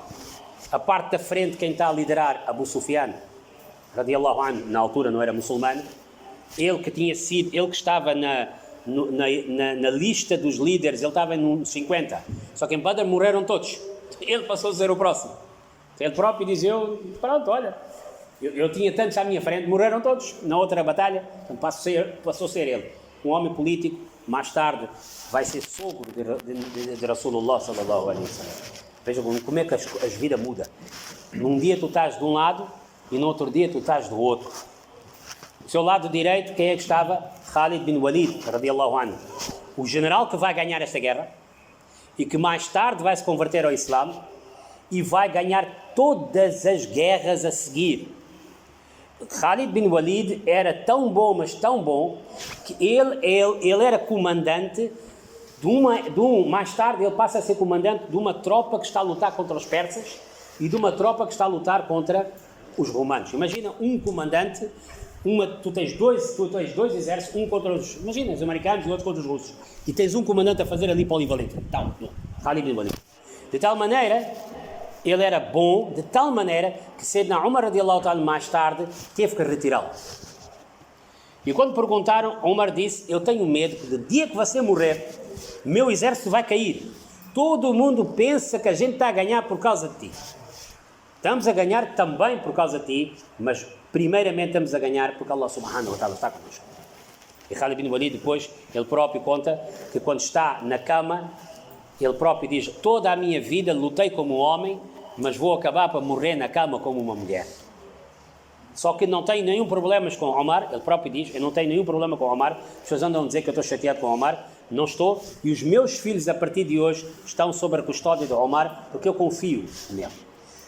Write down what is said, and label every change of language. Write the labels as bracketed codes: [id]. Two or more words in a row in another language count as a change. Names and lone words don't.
[pt] A parte da frente, quem está a liderar, [ar] Abu Sufyan, رضي الله عنه, [pt] na altura não era muçulmano, ele que estava na lista dos líderes, ele estava no 50, só que em Badr morreram todos. Ele passou a ser o próximo. Ele próprio dizia, pronto, olha, eu tinha tantos à minha frente, morreram todos na outra batalha, então passou a ser ele. Um homem político, mais tarde vai ser sogro de Rasulullah [ar] صلى الله عليه وسلم. [pt] Vejam como é que a vida muda. Num dia tu estás de um lado e no outro dia tu estás do outro. Do seu lado direito, quem é que estava? Khalid bin Walid, [ar] رضي الله عنه. [pt] O general que vai ganhar esta guerra e que mais tarde vai se converter ao Islã e vai ganhar todas as guerras a seguir. Khalid bin Walid era tão bom, mas tão bom, que ele era comandante mais tarde ele passa a ser comandante de uma tropa que está a lutar contra os persas e de uma tropa que está a lutar contra os romanos. Imagina um comandante, tu tens dois exércitos, um contra os americanos e outro contra os russos, e tens um comandante a fazer ali polivalente. Khalid bin Walid. De tal maneira, ele era bom, de tal maneira que Sayyidina Umar [ar] رضي الله تعالى [pt] mais tarde teve que retirá-lo. E quando perguntaram, Umar disse, eu tenho medo que no dia que você morrer, meu exército vai cair. Todo mundo pensa que a gente está a ganhar por causa de ti. Estamos a ganhar também por causa de ti, mas primeiramente estamos a ganhar porque [ar] الله سبحانه وتعالى [pt] está connosco. E Khalid bin Walid depois, ele próprio conta que quando está na cama, ele próprio diz, toda a minha vida lutei como homem, mas vou acabar para morrer na cama como uma mulher. Só que não tenho nenhum problema com Omar, ele próprio diz, eu não tenho nenhum problema com Omar, as pessoas andam a dizer que eu estou chateado com Omar, não estou, e os meus filhos a partir de hoje estão sob a custódia de Omar, porque eu confio nele.